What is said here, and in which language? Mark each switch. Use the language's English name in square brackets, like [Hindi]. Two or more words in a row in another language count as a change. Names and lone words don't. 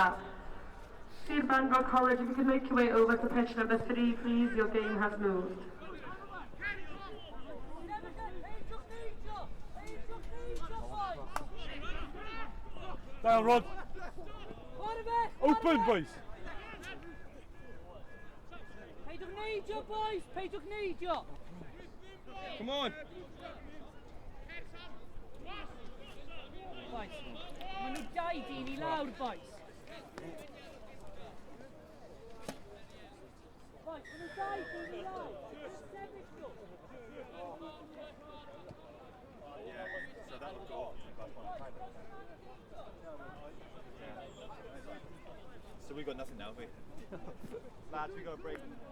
[English] Sir Benfro College, if you could make your way over to pitch number 3, please, your game has moved. Down, Rod. Open, boys. [Welsh] Peidwch neidio, boys! Peidwch neidio! [English] Come on. Boys, [Welsh] maen nhw 2 dyn I lawr, boys. Boys, maen nhw 2 dyn I lawr. Sefyll nhw. [English] So that would go. So we got nothing now, have we? Lads, we got a break.